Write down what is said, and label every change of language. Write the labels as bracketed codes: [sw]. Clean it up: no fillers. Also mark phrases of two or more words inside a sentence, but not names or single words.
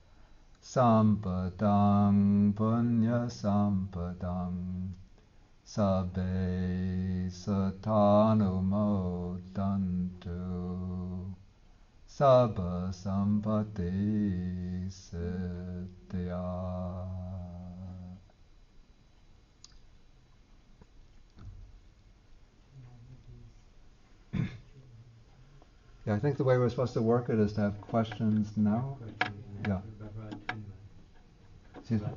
[pi] sampadang punya sampadang sabbe satanumodantu sabba sampati siddhya. [en] Yeah, I think the way we're supposed to work it is to have questions now. Yeah. Excuse me?